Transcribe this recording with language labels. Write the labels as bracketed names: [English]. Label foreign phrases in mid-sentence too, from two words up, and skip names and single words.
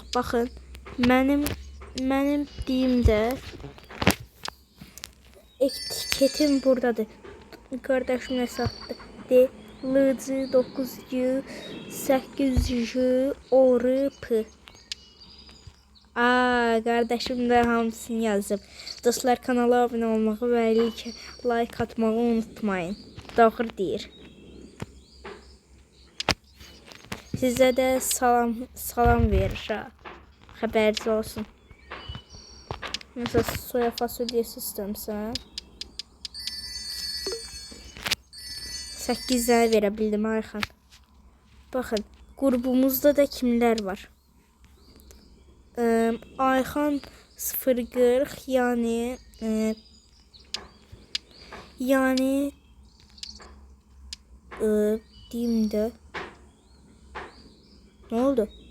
[Azerbaijani] Baxın, mənim deyimdə etiketim buradadır. Kardeşim hesabdı. D LC 9G 8G ORP. Kardeşim de hamısını yazıb. [Turkish] Dostlar, kanala abone olmağı ve like atmağı unutmayın. [Azerbaijani] Doğru deyir. Sizə də salam verir ha. Xəbəriniz olsun. Mesela soya fasulyesi istəmirsən. [Turkish] 8 tane verebildim Ayxan. Bakın, grubumuzda da kimler var? Ayxan 040 yani diyeyim de ne oldu?